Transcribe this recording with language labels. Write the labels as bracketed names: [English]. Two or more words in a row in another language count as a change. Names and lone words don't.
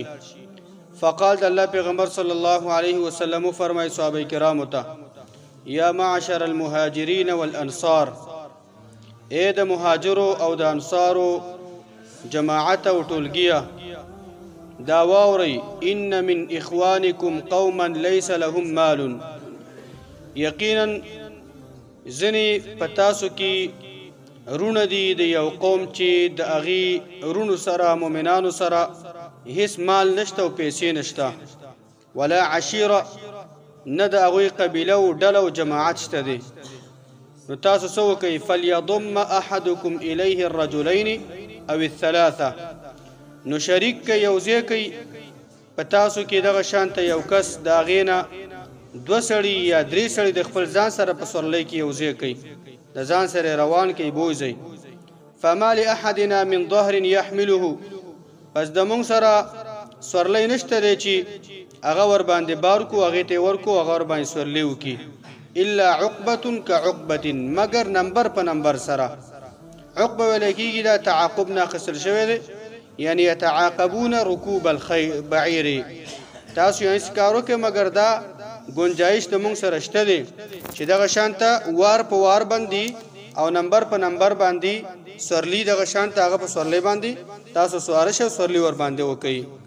[Pashto] فقال د الله پیغمبر صلی الله علیه وسلم فرمای صحابه کرامو ته: [Arabic] یا معشر المهاجرین والانصار، [Pashto] اے د مهاجرو او د انصارو جماعت او ټولګیه، دا واورئ، [Arabic] ان من اخوانکم قوما لیس لهم مال، [Pashto] یقینا ځنې په تاسو کې رونه دي د یو قوم چې د هغې رونو سره مؤمنانو سره هیڅ مال نشته او پیسې نشته، [Arabic] ولا عشیره، [Pashto] نه د هغوی قبیله او ډله او جماعت شته دی. نو تاسو څه وکئ؟ [Arabic] فلیضم احدکم الیه الرجلین او الثلاثه، [Pashto] نو شریک که یو ځای کوي په تاسو کې دغه شانته یو کس د هغې نه دوه سړي یا درې سړي د خپل ځان سره په سورلۍ کې یو ځای کوي، د ځان سره روان کوي بوځئ. [Arabic] فما لاحدنا من ظهر یحمله، [Pashto] پس د مونږ سره سورلۍ نشته دی چې هغه ورباندې بار کو، هغې ته یې ورکو، هغه ورباندې سورلۍ وکړي. [Arabic] الا عقبة كعقبة، [Pashto] مگر نمبر په نمبر سره. عقبه ویلی کېږي دا تعاقب نه اخیستل شوی دی، یعنی [Arabic] یتعاقبون رکوب البعیر، [Pashto] تاسو یو هېڅ کار وکړئ مګر دا گنجایش د مونږ سره شته دی چې دغه شانته وار په وار باندې او نمبر په نمبر باندې سورلي دغه شانته هغه په سورلۍ باندې تاسو سواره شئ، سورلي ور باندې وکئ.